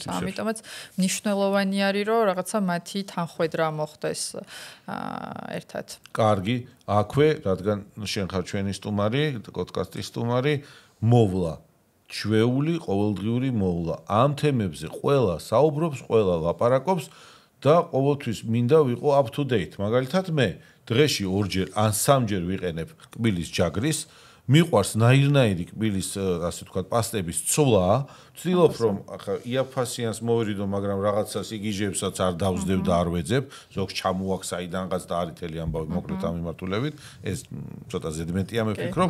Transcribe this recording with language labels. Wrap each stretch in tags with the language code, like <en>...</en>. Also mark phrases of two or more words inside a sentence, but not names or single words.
<ka>ამიტომაც მნიშვნელოვანი არის, რომ რაღაცა მათი თანხვედრა მოხდეს ერთად. კარგი, აქვე, რადგან შენ ხარ ჩვენი სტუმარი, პოდკასტის სტუმარი, მოვლა ჩვეული ყოველდღიური მოვლა. ამ თემებზე ყველა საუბრობს, ყველა ლაპარაკობს და ყოველთვის მინდა ვიყო</ka> <en>up to date.</en> <ka>მაგალითად მე დღეში ორჯერ ან სამჯერ ვიყენებ კბილის ჯაგრის, მიყვარს ნაირნაირი კბილის ასე ვთქვათ პასტების ცვლა, ვცდილობ რომ ახლა იაფასიანს მოვირიდო, მაგრამ რაღაცას იგიჟებსაც არ დავსდევ და არ ვეძებ, ზოგს ჩამოაქვს საიდანღაც და არის თელი ამბავი მოკლედ ამ მიმართულებით, ეს ცოტა ზედმეტია მე ვფიქრობ.</ka>